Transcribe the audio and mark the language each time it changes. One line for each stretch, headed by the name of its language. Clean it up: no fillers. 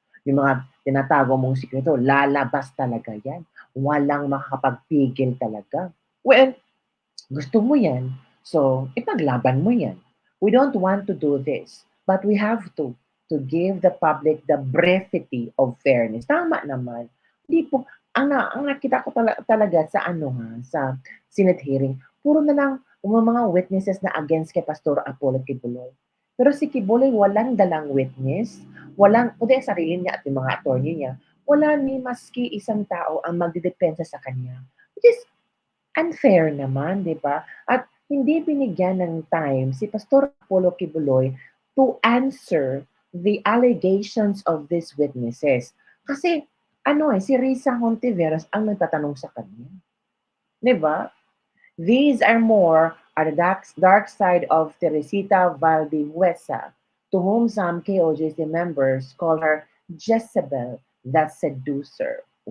Filipino: Yung mga tinatago mong sikreto, lalabas talaga yan. Walang makakapagpigil talaga.
English: Well,
Filipino: gusto mo yan, so ipaglaban mo yan.
English: We don't want to do this, but we have to give the public the brevity of fairness.
Filipino: Tama naman. Hindi po, ang nakita ko talaga sa sa Senate hearing, puro na lang mga witnesses na against kay Pastor Apollo Kibuloy. Pero si Kibuloy walang dalang witness, kundi sarili niya at yung mga attorney niya, wala ni maski isang tao ang magdidepensa sa kanya.
English: Which is unfair
Filipino: naman, di ba? At hindi binigyan ng time si
English: Pastor Apollo Kibuloy to answer the allegations of these witnesses.
Filipino: Kasi, si Risa Hontiveros ang nagtatanong sa kanya. Di ba?
English: These are more are the dark side of Teresita Valdihuesa, to whom some KOJC members call her Jezebel, that seducer.